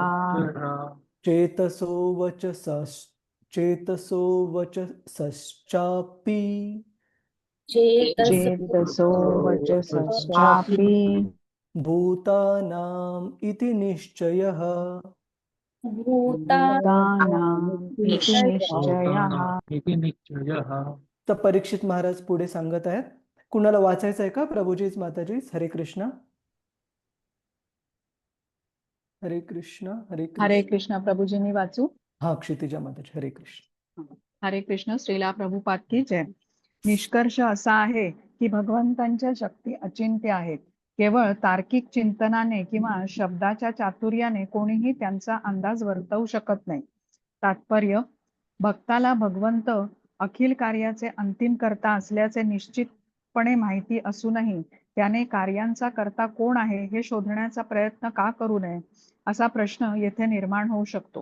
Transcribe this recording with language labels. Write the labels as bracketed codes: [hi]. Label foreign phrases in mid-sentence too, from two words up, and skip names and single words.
[sa] चेतसो वचसश्चापि चेतसो वचसश्चापि भूतानाम् इति निश्चयः. भूतानाम् इति निश्चयः. [mr] तर परीक्षित महाराज पुढे सांगत आहेत. कुणाला वाचायचं आहे का प्रभूजीच, माताजीच? हरे कृष्ण, हरे कृष्ण, हरे हरे कृष्ण. कृष्ण. प्रभूजींनी वाचू. हा, क्षितिजा माताजी. हरे कृष्ण. हरे कृष्ण. [hi] श्रीला प्रभुपाद की जय. [mr] निष्कर्ष असा आहे की भगवंतांच्या शक्ती अचिंत्य आहेत. केवळ तार्किक चिंतनाने किंवा शब्दाच्या चातुर्याने कोणीही त्यांचा अंदाज वर्तवू शकत नाही. तात्पर्य: भक्ताला भगवंत अखिल कार्याचे अंतिम कर्ता असल्याचे निश्चितपणे माहिती असूनही त्याने कार्यांचा कर्ता कोण आहे हे शोधण्याचा प्रयत्न का करू नये, असा प्रश्न येथे निर्माण होऊ शकतो.